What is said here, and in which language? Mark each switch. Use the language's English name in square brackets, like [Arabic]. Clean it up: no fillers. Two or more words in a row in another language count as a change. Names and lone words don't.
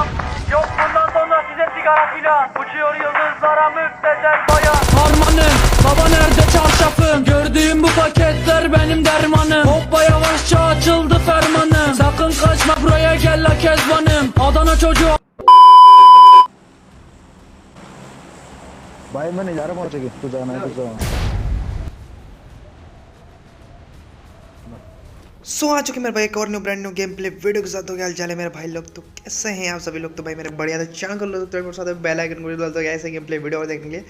[Turkish] Yok bundan sonra size sigara filan. Uçuyor yıldızlara müptezel bayan. Harmanım, baba nerede çarşafım? Gördüğüm bu paketler benim dermanım. Hoppa yavaşça açıldı fermanım. Sakın kaçma buraya gel la kezbanım. Adana çocuğu. [Hindi] भाई मैं नहीं जा रहा पहुंच गई तू जाना है तो जा। सो आ चुके मेरे भाई एक और [English] new brand new game play video [Hindi] के साथ। तो क्या हाल चाल है मेरे भाई लोग, तो कैसे हैं आप सभी लोग? तो भाई मेरे बढ़िया तो चैनल कर लो तो मेरे साथ [English] bell icon [Hindi] को डाल दो ऐसे [English] game play video [Hindi] और देखने के लिए।